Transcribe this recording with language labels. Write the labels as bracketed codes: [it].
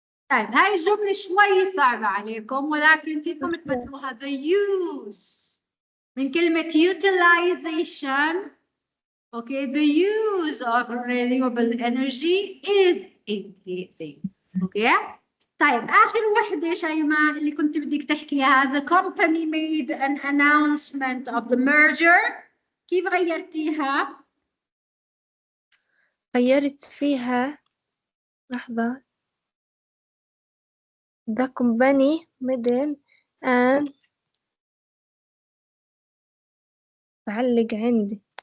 [ar] طيب هاي الجملة شوي صعبة عليكم ولكن فيكم تبدلوها. [en] The use [ar] من كلمة [en] utilization. Okay, the use of renewable energy is increasing. Okay. [ar] طيب آخر وحدة شيماء اللي كنت بدك تحكيها. [en] The company made an announcement of the merger. [ar] كيف غيرتيها؟ غيرت فيها لحظة. [en] The company made an [ar] بعلق عندي